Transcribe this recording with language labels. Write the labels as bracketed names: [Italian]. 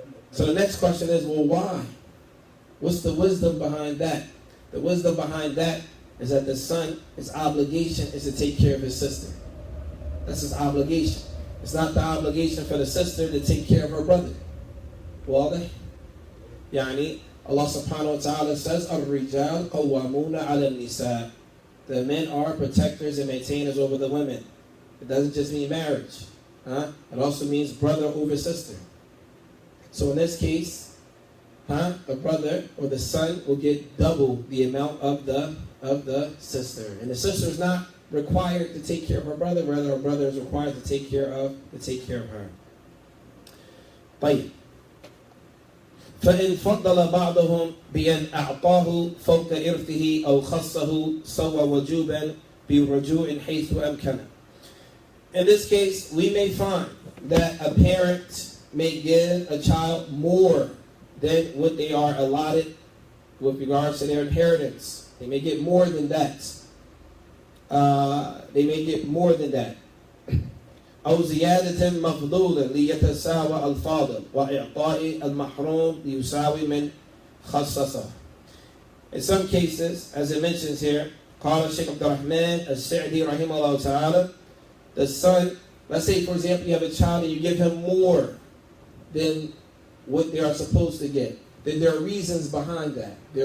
[English] So the next question is, well, why? What's the wisdom behind that? The wisdom behind that is that the son, his obligation is to take care of his sister. That's his obligation. It's not the obligation for the sister to take care of her brother. [Arabic] واضح؟ يعني [English] Allah subhanahu wa ta'ala says, [Arabic] الرجال قوامون على النساء. [English] The men are protectors and maintainers over the women. It doesn't just mean marriage. Huh? It also means brother over sister. So in this case, the brother or the son will get double the amount of the sister. And the sister is not required to take care of her brother, rather her brother is required to take care of her. [Arabic] طيب. فإن فضل بعضهم بأن أعطاه فوق إرثه أو خصه سوى وجوبا برجوع حيث أمكن. [English] In this case, we may find that a parent may give a child more than what they are allotted with regards to their inheritance. They may get more than that. [Arabic] أو زيادة مفضولة ليتساوى الفاضل وإعطاء المحروم ليساوي من خصصه. [English] In some cases, as it mentions here, [Arabic] قال الشيخ عبد الرحمن السعدي رحمه الله تعالى, [English] the son, let's say for example you have a child and you give him more than what they are supposed to get, then there are reasons behind that.